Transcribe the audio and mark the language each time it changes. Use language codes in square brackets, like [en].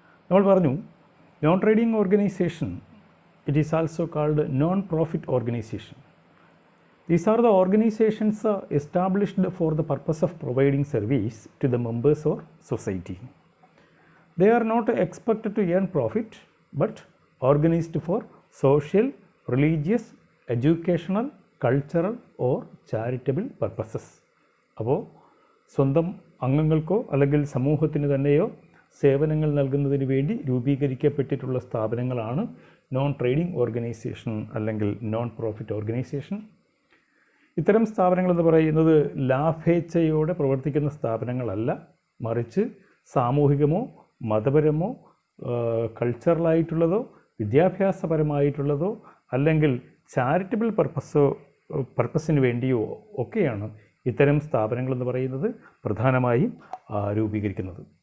[ml] നമ്മൾ പറഞ്ഞു, [en] Non trading organisation, it is also called non profit organisation. These are the organizations established for the purpose of providing service to the members or society. They are not expected to earn profit but organized for social, religious, educational, cultural or charitable purposes. [ml] അപ്പോൾ സ്വന്തം അംഗങ്ങൾക്കോ അല്ലെങ്കിൽ സമൂഹത്തിന് തന്നെയോ സേവനങ്ങൾ നൽകുന്നതിന് വേണ്ടി രൂപീകരിക്കപ്പെട്ടിട്ടുള്ള സ്ഥാപനങ്ങളാണ് non trading organisation അല്ലെങ്കിൽ നോൺ പ്രോഫിറ്റ് ഓർഗനൈസേഷൻ. ഇത്തരം സ്ഥാപനങ്ങളെന്ന് പറയുന്നത് ലാഭേച്ഛയോടെ പ്രവർത്തിക്കുന്ന സ്ഥാപനങ്ങളല്ല, മറിച്ച് സാമൂഹികമോ മതപരമോ കൾച്ചറലായിട്ടുള്ളതോ വിദ്യാഭ്യാസപരമായിട്ടുള്ളതോ അല്ലെങ്കിൽ ചാരിറ്റബിൾ പർപ്പസിന് വേണ്ടിയോ ഒക്കെയാണ് ഇത്തരം സ്ഥാപനങ്ങളെന്ന് പറയുന്നത് പ്രധാനമായും രൂപീകരിക്കുന്നത്.